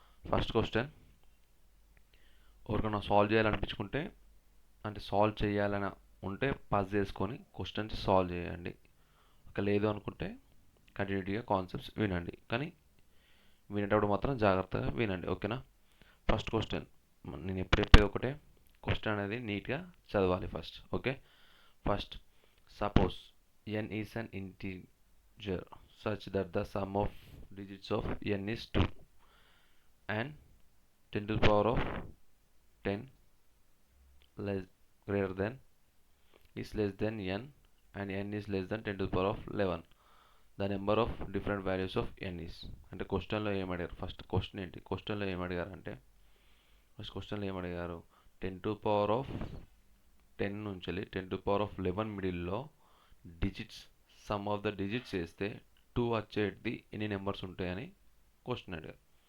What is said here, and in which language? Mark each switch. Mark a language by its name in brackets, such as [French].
[Telugu] First question, ఎవరికైనా solve చేయాలనిపించుకుంటే అంటే solve చేయాలని ఉంటే పాస్ చేసుకొని క్వశ్చన్స్ సాల్వ్ చేయండి. ఒక లేదు అనుకుంటే కంటిన్యూటీగా కాన్సెప్ట్స్ వినండి, కానీ వినేటప్పుడు మాత్రం జాగ్రత్తగా వినండి, ఓకేనా? ఫస్ట్ క్వశ్చన్, నేను ఎప్పుడు చెప్పేది ఒకటే, క్వశ్చన్ అనేది నీట్గా చదవాలి first, okay? [English] First, suppose n is an integer such that the sum of digits of n is 2 and 10 to the power of 10 less greater than is less than n and n is less than 10 to the power of 11. The number of different values of n is. [Telugu] అంటే క్వశ్చన్లో ఏమడిగారు? First question ఏంటి? క్వశ్చన్లో ఏమడిగారు అంటే, first క్వశ్చన్లో ఏమడిగారు? 10 to power of 10 నుంచి 10 to power of 11 మిడిల్లో digits, some of the digits వేస్తే 2 వచ్చేది ఎన్ని నెంబర్స్ ఉంటాయని క్వశ్చన్ అడిగారు.